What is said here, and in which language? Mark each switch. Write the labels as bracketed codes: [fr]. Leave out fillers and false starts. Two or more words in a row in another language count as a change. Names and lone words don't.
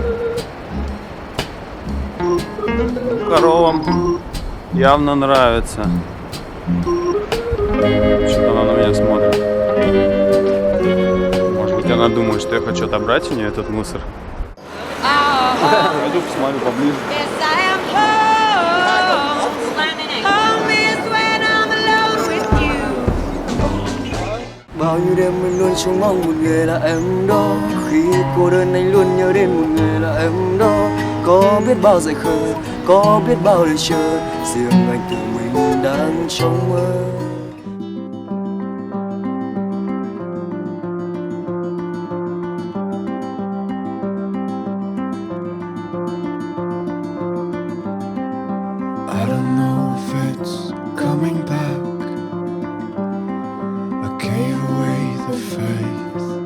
[ru] Коровам явно нравится. Что-то она на меня смотрит. Может быть, она думает, что я хочу отобрать у нее этот мусор. Пойду посмотрю поближе. [vi] Bao nhiêu đêm anh luôn trông mong một người là em đó. Khi cô đơn anh luôn nhớ đến một người là em đó. Có biết bao dại khờ, có biết bao lời chờ, riêng anh tự mình đang trong mơ. [en] I don't know if it's coming back. I gave away the faith.